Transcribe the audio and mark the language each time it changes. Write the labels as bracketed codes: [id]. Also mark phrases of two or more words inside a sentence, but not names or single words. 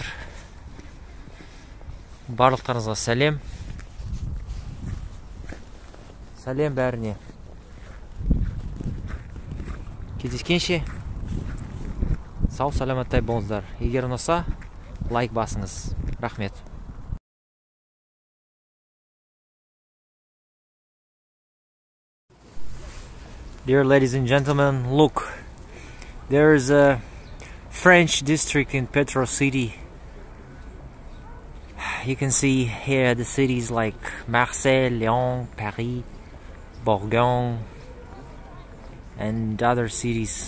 [kk] Барлықтарыңызға сәлем. Сәлем бәріне. Кездескенше сау саламаттай болыңыздар. Егер ұнаса, лайк басыңыз. Рахмет. [en] Dear ladies and gentlemen, look, there is a French district in Petro City. You can see here the cities like Marseille, Lyon, Paris, Bourgogne, and other cities.